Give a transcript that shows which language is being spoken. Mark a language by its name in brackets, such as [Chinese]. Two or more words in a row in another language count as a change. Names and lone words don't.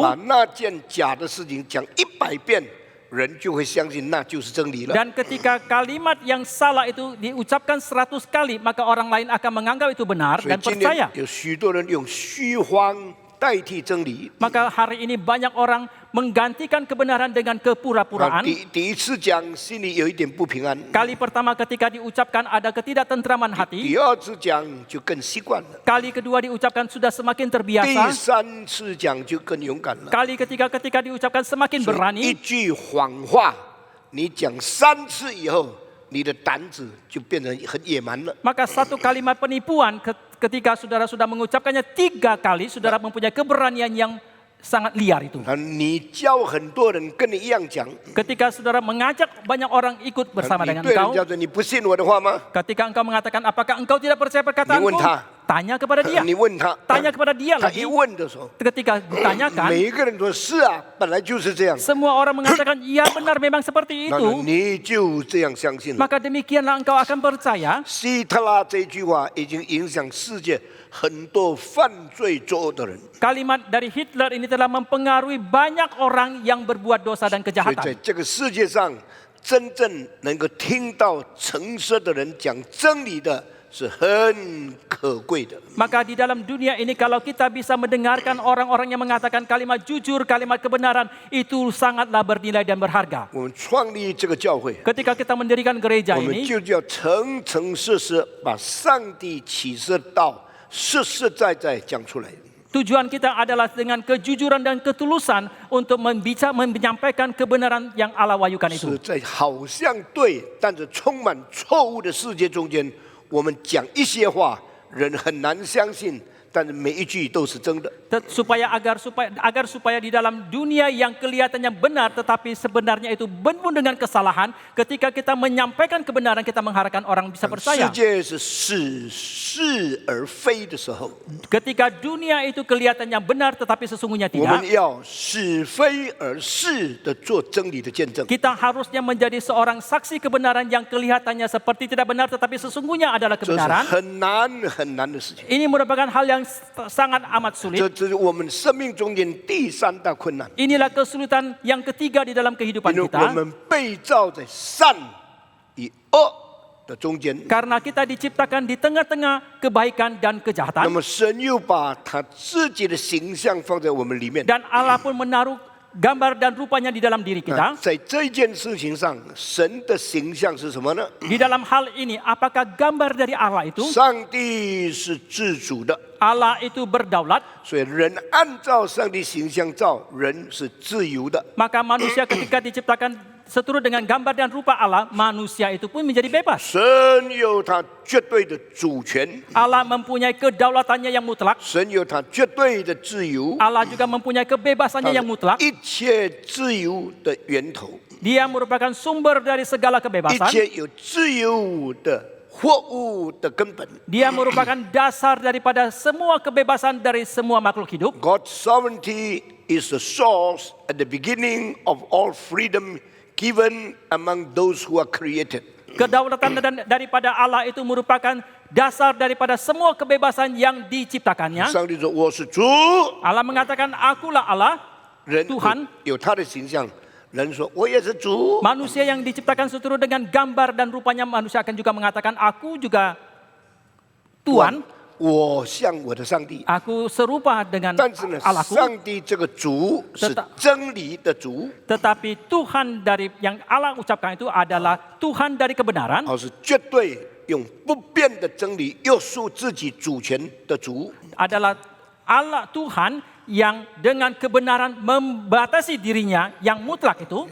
[Chinese] 把那件假的事情讲100遍，人就会相信那就是真理了。 [Indonesian] dan ketika kalimat yang salah itu diucapkan 100 kali, maka orang lain akan menganggap itu benar [Chinese] 所以 [Indonesian] dan [Chinese] 今 [Indonesian] percaya. [Chinese] 天有许多人用虚谎代替真理。 [Indonesian] Maka hari ini banyak orang menggantikan kebenaran dengan 啊 kepura-puraan. [Chinese] 第一次讲心里有一点不平安， [Indonesian] Kali pertama ketika diucapkan ada ketidaktentraman hati. [Chinese] 第二次讲就更习惯了， [Indonesian] Kali kedua diucapkan sudah semakin [Chinese] 第 [Indonesian] terbiasa. [Chinese] 三次讲就更勇敢了。 [Indonesian] Kali ketiga ketika diucapkan semakin [Chinese] 所以一 [Indonesian] berani. [Chinese] 句谎话，你讲3次以后，你的胆子就变得很野蛮了。 [Indonesian] Maka satu kalimat penipuan ketika saudara sudah mengucapkannya 3 kali, saudara mempunyai keberanian yang sangat liar itu. [Chinese] 你教很多人跟你一样讲， [Indonesian] Ketika saudara mengajak banyak orang ikut bersama [Chinese] 你 [Indonesian] dengan [Chinese] 对人 [Indonesian] engkau, [Chinese] 家说你不信我的话吗？ [Indonesian] ketika engkau mengatakan apakah engkau tidak percaya [Chinese] 你 [Indonesian] perkataanku, [Chinese] 问他， [Indonesian] tanya kepada dia. [Chinese] 你问他， [Indonesian] Tanya kepada dia [Chinese] 他 [Indonesian] lagi. [Chinese] 一问的时候， [Indonesian] Ketika ditanyakan, [Chinese] 每一个人说是啊，本来就是这样， [Indonesian] semua orang mengatakan iya benar memang seperti [Chinese] 那 [Indonesian] itu. [Chinese] 你就这样相信了。 [Indonesian] Maka demikianlah engkau akan percaya. [Chinese] 希特拉这句话已经影响世界很多犯罪作恶的人， [Indonesian] Kalimat dari Hitler ini telah mempengaruhi banyak orang yang berbuat dosa dan [Chinese] 所以在 [Indonesian] kejahatan. [Chinese] 这个世界上，真正能够听到诚实的人讲真理的是很可贵的。 [Indonesian] Maka di dalam dunia ini kalau kita bisa mendengarkan orang-orang yang mengatakan kalimat jujur, kalimat kebenaran, itu sangatlah bernilai dan berharga. [Chinese] 我们创立这个教会， [Indonesian] Ketika kita mendirikan gereja [Chinese] 我们 [Indonesian] ini, [Chinese] 就要诚诚实实把上帝启示道实实在在讲出来。 [Indonesian] tujuan kita adalah dengan kejujuran dan ketulusan untuk menyampaikan kebenaran yang Allah wahyukan [Chinese] 是 [Indonesian] itu. [Chinese] 在好像对，但是充满错误的世界中间，我们讲一些话，人很难相信，但是每一句都是真的。 [Indonesian] Agar supaya di dalam dunia yang kelihatannya benar tetapi sebenarnya itu penuh dengan kesalahan, ketika kita menyampaikan kebenaran kita mengharapkan orang bisa [Chinese] 世 [Indonesian] percaya. [Chinese] 界是似是而非的时候， [Indonesian] Ketika dunia itu kelihatannya benar tetapi sesungguhnya [Chinese] 我们 [Indonesian] tidak, [Chinese] 要是非而是的做真理的见证。 [Indonesian] kita harusnya menjadi seorang saksi kebenaran yang kelihatannya seperti tidak benar tetapi sesungguhnya adalah [Chinese] 这是 [Indonesian] kebenaran. [Chinese] 很难很难的事情， [Indonesian] Ini merupakan hal yang sangat amat [Chinese] 这 [Indonesian] sulit. [Chinese] 这是我们生命中间第3大困难， [Indonesian] Inilah kesulitan yang ketiga di dalam kehidupan [Chinese] 因为我 [Indonesian] kita. [Chinese] 们被造在善与恶的中间。 [Indonesian] Karena kita diciptakan di tengah-tengah kebaikan dan [Chinese] 那 [Indonesian] kejahatan. [Chinese] 么神又把他自己的形象放在我们里面。 [Indonesian] Dan Allah pun menaruh gambar dan rupanya di dalam diri [Chinese] 那 [Indonesian] kita. [Chinese] 在这件事情上，神的形象是什么呢？ [Indonesian] Di dalam hal ini, apakah gambar dari Allah itu? [Chinese] 上帝是自主的， [Indonesian] Allah itu berdaulat, [Chinese] 所以人按照上帝形象造，人是自由的。 [Indonesian] maka manusia ketika diciptakan seturut dengan gambar dan rupa Allah, manusia itu pun menjadi bebas. [Chinese] 神有他绝对的主权， [Indonesian] Allah mempunyai kedaulatannya yang mutlak. [Chinese] 神有他绝对的自由， [Indonesian] Allah juga mempunyai kebebasannya yang mutlak. [Chinese] 一切自由的源头。 [Indonesian] Dia merupakan sumber dari segala [Chinese] 一 [Indonesian] kebebasan. [Chinese] 切有自由的货物的根本。 [Indonesian] Dia merupakan dasar daripada semua kebebasan dari semua makhluk hidup. [English] God's sovereignty is the source at the beginning of all freedom given among those who are created. [Indonesian] Kedaulatan daripada Allah itu merupakan dasar daripada semua kebebasan yang diciptakannya. [Chinese] 上帝说：“我是主。” [Indonesian] Allah mengatakan, akulah Allah, [Chinese] 人 [Indonesian] Tuhan. [Chinese] 有他的形象，人说：“我也是主。” [Indonesian] Manusia yang diciptakan seturut dengan gambar dan rupanya manusia akan juga mengatakan, aku juga Tuhan. [Chinese] 我像我的上帝。 [Indonesian] Aku serupa dengan [Chinese] 但是呢， [Indonesian] Allahku. [Chinese] 上帝这个主是真理的主， [Indonesian] Tetapi Tuhan dari yang Allah ucapkan itu adalah Tuhan dari kebenaran. [Chinese] 是绝对用不变的真理约束自己主权的主。 [Indonesian] Adalah Allah Tuhan yang dengan kebenaran membatasi dirinya yang mutlak itu.